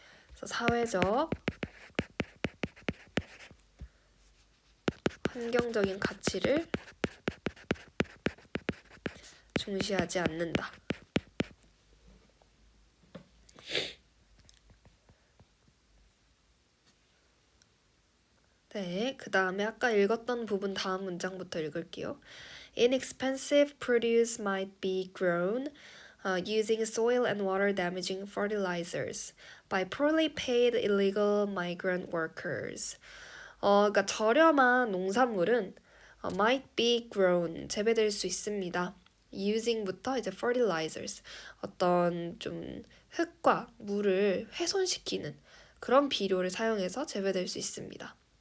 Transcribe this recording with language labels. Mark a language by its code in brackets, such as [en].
[ko] 그래서 사회적 환경적인 가치를 중시하지 않는다. 네, 그 다음에 아까 읽었던 부분 다음 문장부터 읽을게요. [en] Inexpensive produce might be grown using soil and water damaging fertilizers by poorly paid illegal migrant workers. [ko] 그러니까 저렴한 농산물은 [en] might be grown, [ko] 재배될 수 있습니다. using부터 이제 fertilizers, 어떤 좀 흙과 물을 훼손시키는 그런 비료를 사용해서 재배될 수 있습니다.